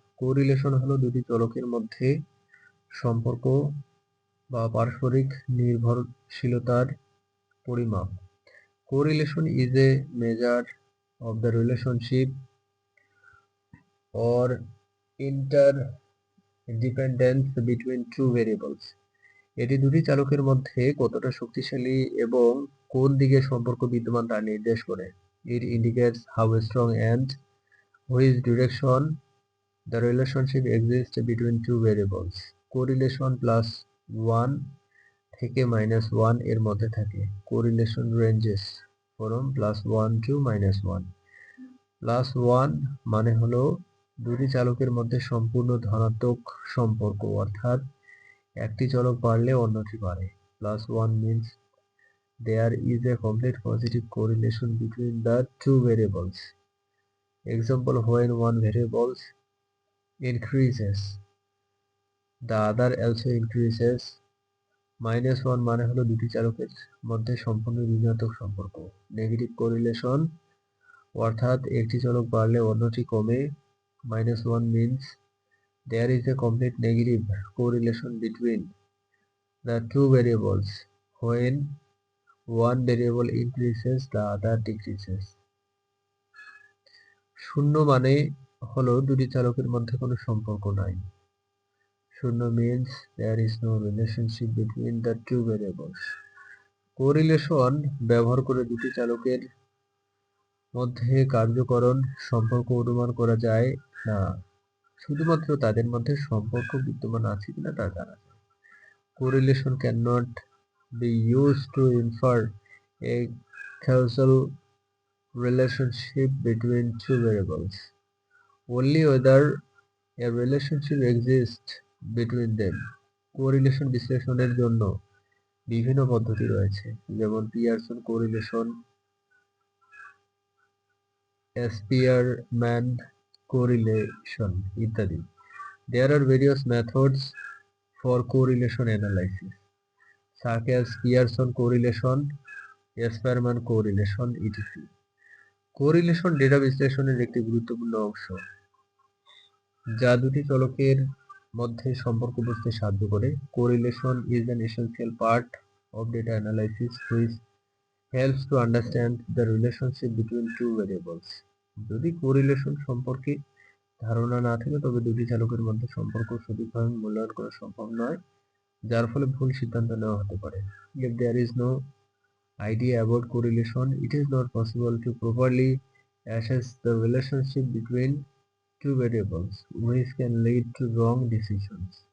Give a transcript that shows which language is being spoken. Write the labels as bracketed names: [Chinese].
[Bangla] Correlation হলো দুটি চলকের মধ্যে সম্পর্ক বা পারস্পরিক নির্ভরশীলতার পরিমাপ। [English] Correlation is a measure of the relationship or interdependence between two variables. [Bangla] এটি দুটি চালকের মধ্যে কতটা শক্তিশালী এবং কোন দিকে সম্পর্ক বিদ্যমান তা নির্দেশ করে। [English] It indicates how strong and which direction the relationship exists between two variables. [Bangla] Correlation +1 থেকে -1 এর মধ্যে থাকে। [English] Correlation ranges from +1 to -1. [Bangla] +1 মানে হলো দুটি চালকের মধ্যে সম্পূর্ণ ধনাত্মক সম্পর্ক, অর্থাৎ একটি চলক বাড়লে অন্যটি বাড়ে। [English] +1 means there is a complete positive correlation between the two variables. Example, when one variable increases, the other also increases. [Bangla] -1 মানে হলো দুটি চালকের মধ্যে সম্পূর্ণ ঋণাত্মক সম্পর্ক। নেগেটিভ কোরিলেশন অর্থাৎ একটি চলক বাড়লে অন্যটি কমে। [English] -1 means there is a complete negative correlation between the two variables. When one variable increases, the other decreases. [Bangla] শূন্য মানে হলো দুটি চালকের মধ্যে কোনো সম্পর্ক নাই। [English] শূন্য means there is no relationship between the two variables. [Bangla] Correlation ব্যবহার করে দুটি চালকের মধ্যে কার্যকরণ সম্পর্ক অনুমান করা যায় না, শুধুমাত্র তাদের মধ্যে সম্পর্ক বিদ্যমান আছে কিনা তা জানা যায়। [English] Correlation cannot be used to infer a causal relationship between two variables, only whether a relationship exists between them. [Bangla] Correlation বিশ্লেষণের জন্য বিভিন্ন পদ্ধতি রয়েছে, যেমন পিয়ারসন কোরিলেশন, স্পিয়ারম্যান কোরিলেশন ইত্যাদি। [English] There are various methods for correlation analysis, such as Pearson correlation, Spearman correlation, etc. [Bangla] Correlation data বিশ্লেষণের একটি গুরুত্বপূর্ণ অংশ, যা দুটি চলকের মধ্যে সম্পর্ক বুঝতে সাহায্য করে। [English] Correlation is an essential part of data analysis which helps to understand the relationship between two variables. [Bangla] যদি কোরিলেশন সম্পর্কে ধারণা না থাকে তবে দুটি চালকের মধ্যে সম্পর্ক সঠিকভাবে মূল্যায়ন করা সম্ভব নয়, যার ফলে ভুল সিদ্ধান্ত নেওয়া হতে পারে। [English] If there is no idea about correlation, it is not possible to properly assess the relationship between two variables, which can lead to wrong decisions.